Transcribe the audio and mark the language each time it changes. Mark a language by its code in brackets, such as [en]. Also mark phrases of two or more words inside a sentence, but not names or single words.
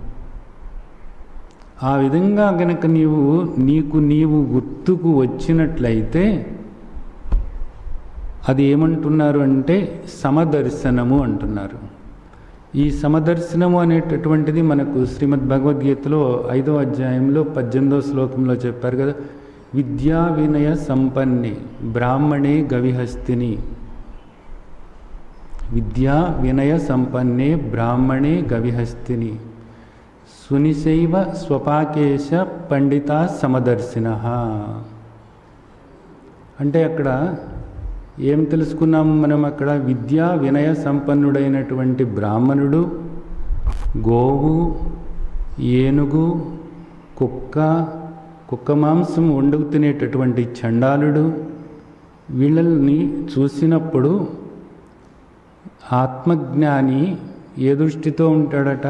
[te] ఆ విధంగా గనక నీవు గుర్తుకు వచ్చినట్లయితే అది ఏమంటున్నారు అంటే సమదర్శనము అంటున్నారు. ఈ సమదర్శనము అనేటటువంటిది మనకు శ్రీమద్ భగవద్గీతలో 5వ అధ్యాయంలో 18వ శ్లోకంలో చెప్పారు కదా. [sa] विद्या विनय सम्पन्ने ब्राह्मणे गविहस्तिनि. विद्या विनय सम्पन्ने ब्राह्मणे गविहस्तिनि सुनिशैव स्वपाकेश पण्डित समदर्शिन. [te] అంటే అక్కడ ఏం తెలుసుకున్నాము మనం? అక్కడ విద్యా వినయ సంపన్నుడైనటువంటి బ్రాహ్మణుడు, గోవు, ఏనుగు, కుక్క మాంసం వండుకు తినేటటువంటి చండాలుడు, వీళ్ళని చూసినప్పుడు ఆత్మజ్ఞాని ఏ దృష్టితో ఉంటాడట?